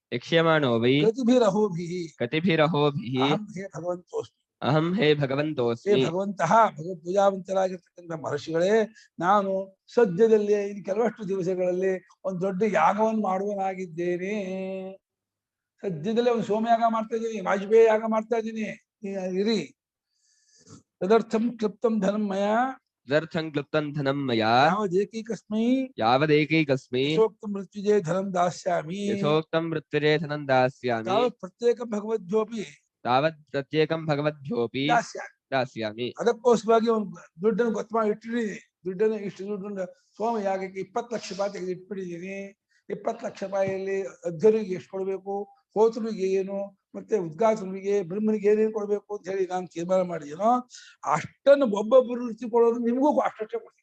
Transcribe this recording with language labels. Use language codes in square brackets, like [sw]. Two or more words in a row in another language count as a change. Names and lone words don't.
[sa] ಕತಿಭಿರಹೋಭಿಃ ಅಹಂ ಹೇ ಭಗವಂತೋಸ್ಮಿ. [kn] ಭಗವಂತಹ ಭಗವತ್ ಪೂಜಾವಂತರಾಗಿರ್ತಕ್ಕಂಥ ಮಹರ್ಷಿಗಳೇ, ನಾನು ಸದ್ಯದಲ್ಲಿ ಕೆಲವಷ್ಟು ದಿವಸಗಳಲ್ಲಿ ಒಂದು ದೊಡ್ಡ ಯಾಗವನ್ನು ಮಾಡುವನಾಗಿದ್ದೇನೆ. ಸದ್ಯದಲ್ಲೇ ಒಂದು ಸೋಮಯಾಗ ಮಾಡ್ತಾ ಇದ್ದೀನಿ, ವಾಜಪೇಯಿ ಯಾಗ ಮಾಡ್ತಾ ಇದ್ದೀನಿ, ಇರಿ. [sa] ತದರ್ಥಂ ಕ್ಲಿಪ್ತಂ ಧನಂ ಮಯ तदर्थं क्लुप्तं धनं मया ಯಾವದೇಕೈಕಸ್ಮೈ यावदेकैकस्मै ಯಥೋಕ್ತಂ ಮೃತ್ಯುಜಯ ಧನಂ ದಾಸ್ಯಾಮಿ यथोक्तं मृत्युरे धनं दास्यामि ತಾವತ್ ಪ್ರತ್ಯೇಕ ಭಗವದ್ಯೋಪಿ तावत् प्रत्येकं भगवद्भ्योऽपि ದಾಸ್ಯಾಮಿ. दास्यामि. [kn] ಅದಕ್ಕೋಸ್ಕರವಾಗಿ ಒಂದು ದುಡ್ಡನ್ನು ಗೊತ್ತು ಮಾಡಿ ಇಟ್ಟಿದ್ದೀನಿ. ದುಡ್ಡನ್ನು ಇಷ್ಟು ದುಡ್ಡನ್ನು ಸೋಮ ಯಾಗಕ್ಕೆ 20 ಲಕ್ಷ ರೂಪಾಯಿ ತೆಗೆದು ಇಟ್ಬಿಟ್ಟಿದ್ದೀನಿ. 20 ಲಕ್ಷ ರೂಪಾಯಿಯಲ್ಲಿ ಅಧ್ಯರಿಗೆ ಎಷ್ಟು ಕೊಡಬೇಕು, ಹೋತೃವಿಗೆ ಏನು, ಮತ್ತೆ ಉದ್ಘಾತನಿಗೆ ಬ್ರಹ್ಮನಿಗೆ ಏನೇನು ಕೊಡ್ಬೇಕು ಅಂತ ಹೇಳಿ ನಾನು ತೀರ್ಮಾನ ಮಾಡಿದ್ದೀನೋ ಅಷ್ಟನ್ನು ಒಬ್ಬೊಬ್ಬರು ರೀತಿ ಕೊಡೋದು ನಿಮಗೂ ಅಷ್ಟೇ ಕೊಡ್ತೀನಿ.